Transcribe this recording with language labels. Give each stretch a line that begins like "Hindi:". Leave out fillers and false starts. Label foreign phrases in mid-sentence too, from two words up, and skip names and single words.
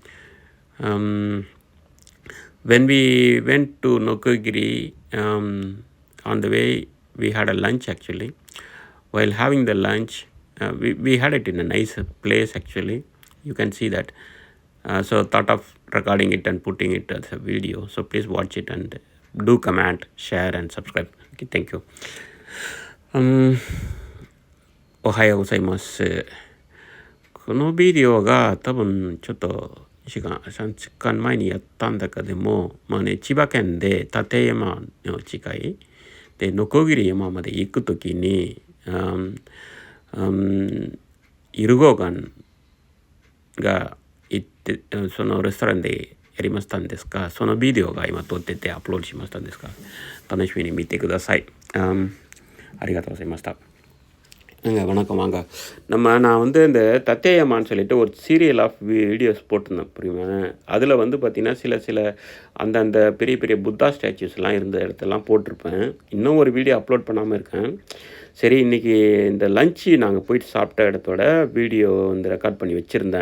English: When we went to Nokogiri, on the way we had a lunch actually. While having the lunch, we had it in a nice place actually. You can see that. So thought of recording it and putting it as a video. So please watch it and do comment, share and subscribe. Okay, thank you.
Japanese: おはようございます。このビデオが多分ちょっと3時間前にやったんだけども、千葉県で館山の近いで鋸山まで行くときに、イルゴーガンが行ってそのレストランでやりましたんですが、そのビデオが今撮っててアップロードしましたんですが、楽しみに見てください。ありがとうございました。
Tamil: வணக்கம் வாங்க நான் வந்து இந்த தத்தேயம்மான்னு சொல்லிட்டு ஒரு
English: serial of videos
Tamil: போட்டிருந்தேன் புரியுமா. அதில் வந்து பார்த்திங்கன்னா சில அந்த பெரிய பெரிய புத்தா ஸ்டாச்சுஸ்லாம் இருந்த இடத்தெல்லாம் போட்டிருப்பேன். இன்னும் ஒரு வீடியோ அப்லோட் பண்ணாமல் இருக்கேன். சரி, இன்றைக்கி இந்த லஞ்சு நாங்கள் போயிட்டு சாப்பிட்ட இடத்தோட வீடியோ வந்து ரெக்கார்ட் பண்ணி வச்சுருந்தேன்.